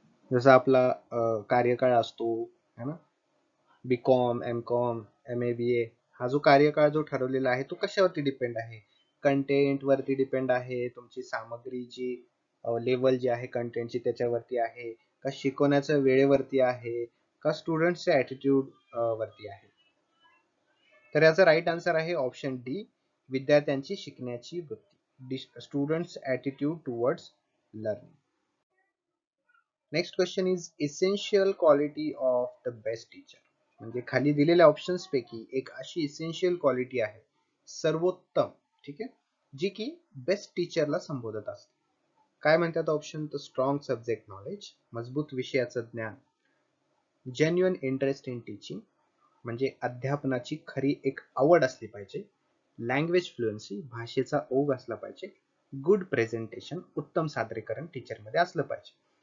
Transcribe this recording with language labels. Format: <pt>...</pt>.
<mr>जसा आपला कार्यकाळ असतो, है ना, बीकॉम, एमकॉम, MA BA, हा जो कार्यकाळ जो ठरवलेला आहे तो कशावरती डिपेंड आहे, कंटेंट वरती डिपेंड आहे, तुमची सामग्री जी लेवल जी आहे कंटेंटची त्याच्यावरती आहे, का शिकवण्याच्या वेळेवरती आहे, का स्टुडंटच्या ॲटिट्यूड वरती आहे. तर याचा राईट आन्सर आहे ऑप्शन डी, विद्यार्थ्यांची शिकण्याची वृत्ती,</mr> <en>Students attitude towards learning. Next question is essential quality of the best teacher.</en> <mr>म्हणजे खाली दिलेल्या ऑप्शन्स पैकी एक अशी इसेन्शियल क्वालिटी आहे, सर्वोत्तम, ठीक आहे, जी की बेस्ट टीचरला संबोधत असते. काय म्हणतात ऑप्शन, तर</mr> <en>strong subject knowledge,</en> <mr>मजबूत विषयाचं ज्ञान,</mr> <en>genuine interest in teaching,</en> <mr>म्हणजे अध्यापनाची खरी एक आवड असली पाहिजे,</mr> <en>language fluency,</en> <mr>भाषेचा ओघ असला पाहिजे,</mr> <en>good presentation,</en> <mr>उत्तम सादरीकरण टीचरमध्ये असलं पाहिजे.</mr>